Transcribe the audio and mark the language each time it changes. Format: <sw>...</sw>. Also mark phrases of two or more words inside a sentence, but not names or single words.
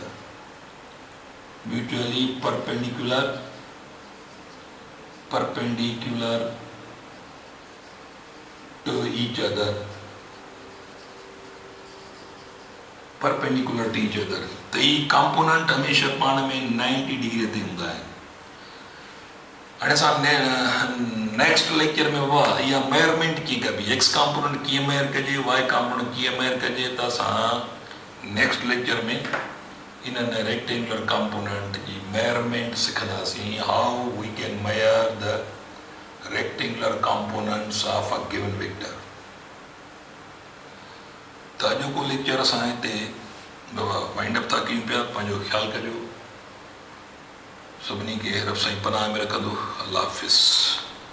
<en>Mutually perpendicular to each other. Perpendicular to each other.</en> <sd>तो ये कंपोनेंट हमेशा पाण में 90 डिग्री ते हूंदा आहिनि। हाणे असां</sd> <en>next lecture</en> <sd>में इहा मेजरमेंट कीअं कबी,</sd> <en>x component</en> <sd>कीअं मेजर कजे,</sd> <en>y component</en> <sd>कीअं मेजर कजे, त असां</sd> <en>next lecture</en> <sd>में इन्हनि</sd> <en>rectangular component</en> <sd>जी मेजरमेंट सिखंदासीं।</sd> <en>How we can measure the rectangular components of a given vector.</en> <sd>त अॼोको लेक्चर असां हिते</sd> <en>wind up</en> <sd>था कयूं पिया। पंहिंजो ख़्यालु कजो। सभिनी खे रब साईं पनाह में रखंदो। अल्लाह हाफ़िज़।</sd>